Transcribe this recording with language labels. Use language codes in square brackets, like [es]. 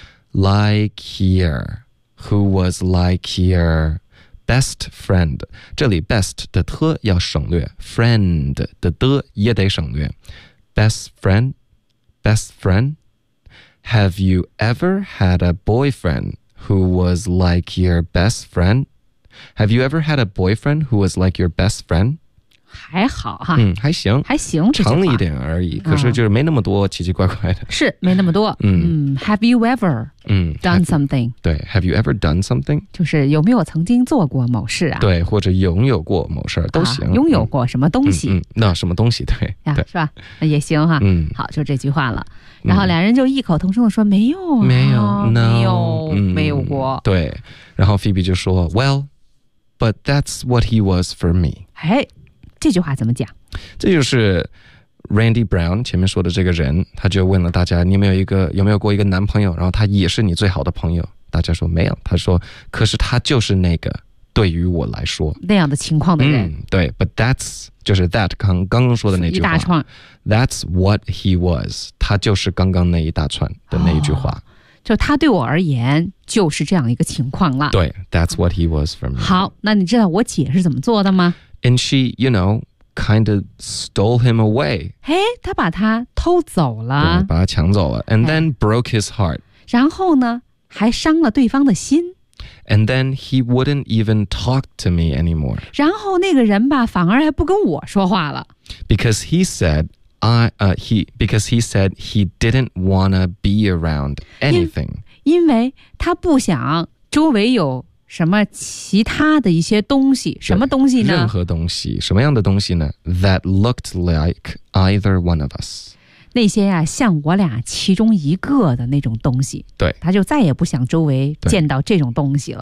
[en] like your who was like your best friend， [zh] 这里 best 的 t 要省略， friend 的 d 也得省略， [en] best friend Have you ever had a boyfriend who was like your best friend？Have you ever had a boyfriend who was like your best friend? [zh] 还好哈，嗯，还行，还行，长一点而已，可是就是没那么多奇奇怪怪的，是没那么多。 [en] Have you ever done something？ Have, 对 ，Have you ever done something？ [zh] 就是有没有曾经做过某事啊？对，或者拥有过某事都行，啊，拥有过什么东西？那什么东西？对，呀，对，是吧？那也行哈。好，就这句话了。然后两人就异口同声地说：“没有，啊，没有， no, 没有，没有过。” 对，然后 Phoebe 就说 ： [en] “Well, but that's what he was for me。” [zh] 哎，这句话怎么讲？这就是 Randy Brown 前面说的这个人，他就问了大家：“你有没有一个有没有过一个男朋友？然后他也是你最好的朋友？” 大家说：“没有。” 他说：“可是他就是那个对于我来说那样的情况的人。” 对 ， [en] But that's。 [zh] 就是 that 刚刚说的那句话一大串 [en] That's what he was [zh] 他就是刚刚那一大串的那一句话，哦，就他对我而言就是这样一个情况了， [en] 对 That's what he was for me。 [zh] 好，那你知道我姐是怎么做的吗？ [en] And she, you know, kind of stole him away。 [zh] 嘿，他把他偷走了，对，把他抢走了。 [en] And then broke his heart。 [zh] 然后呢还伤了对方的心。 [en] And then he wouldn't even talk to me anymore. [zh] 然后那个人吧，反而还不跟我说话了。 [en] Because he said he didn't wanna be around anything. [zh] 因为他不想周围有什么其他的一些东西，什么东西呢？任何东西，什么样的东西呢 [en] ？That looked like either one of us. [zh] 那些呀，像我俩其中一个的那种东西，对，他就再也不想周围见到这种东西了，